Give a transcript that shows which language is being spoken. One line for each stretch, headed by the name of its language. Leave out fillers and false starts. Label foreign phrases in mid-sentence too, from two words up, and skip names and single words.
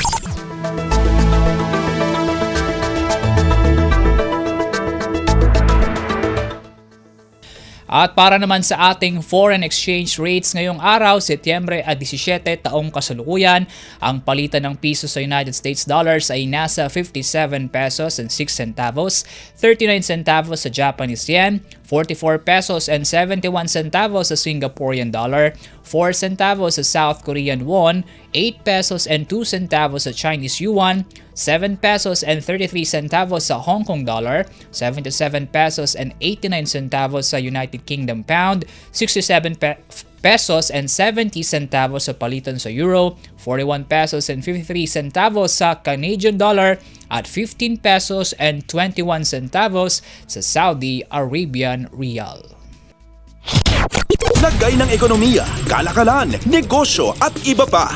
Filipino: At para naman sa ating foreign exchange rates ngayong araw, Setyembre 17 taong kasalukuyan, ang palitan ng piso sa United States dollars ay nasa 57
English: pesos and 6 centavos, 39 centavos sa Japanese yen, 44 pesos and 71 centavos sa Singaporean dollar, 4 centavos sa South Korean won, 8 pesos and 2 centavos sa Chinese yuan, 7 pesos and 33 centavos sa Hong Kong dollar, 77 pesos and 89 centavos sa United Kingdom pound, 67 pesos and 70 centavos
Filipino: sa palitan sa
English: euro, 41 pesos and 53 centavos sa Canadian dollar, at 15 pesos and 21 centavos sa Saudi Arabian Riyal.
Filipino: Lagay ng ekonomiya, kalakalan, negosyo at iba pa.